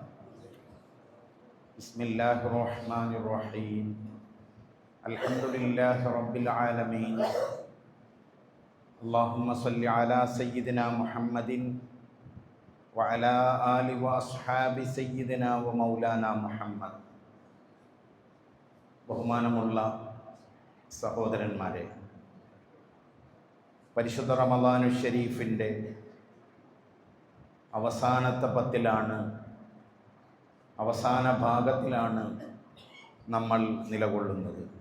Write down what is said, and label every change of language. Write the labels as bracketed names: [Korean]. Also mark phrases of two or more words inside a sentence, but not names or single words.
[Arabic] بسم الله الرحمن الرحيم. الحمد لله رب العالمين. اللهم صل على سيدنا محمد وعلى آل وأصحاب سيدنا ومولانا محمد. [Malayalam] ബഹുമാനമുള്ള സഹോദരന്മാരെ, പരിശുദ്ധ റമദാനു ഷരീഫിൻ്റെ അവസാനത്തെ പത്തിലാണ്, അവസാന ഭാഗത്തിലാണ് നമ്മൾ നിലകൊള്ളുന്നത്.